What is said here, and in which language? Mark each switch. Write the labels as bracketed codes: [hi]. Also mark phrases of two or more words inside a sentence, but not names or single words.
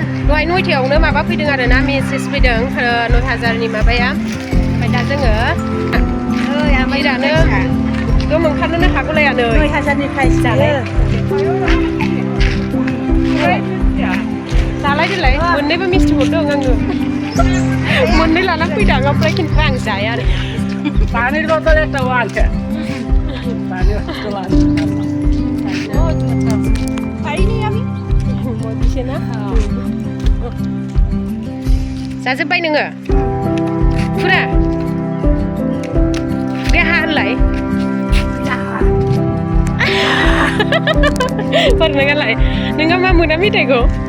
[brx] दहाय 9थायावनो माबा फैदों आरो ना मेसेज फैदों 9000नि माबाया ओमफ्राय दा जोङो दानो गोम ओंखारनोनो हागौलाया नै 9000नि प्राइस जालाय जालाय देलाय मोननैबो मिस्थि हरदों आङो मोननै लाना फैदों ओमफ्राय खिन्थु आं जाया आरो [bn] পানির বোতল একটা আছে পানির বোতল আছে পাইনি আমি [brx] मदिसे ना जाजोब्बाय नोङो फुरा देहा होनलाय फोरमायगालाय नोङो मा मोना मेथाइखौ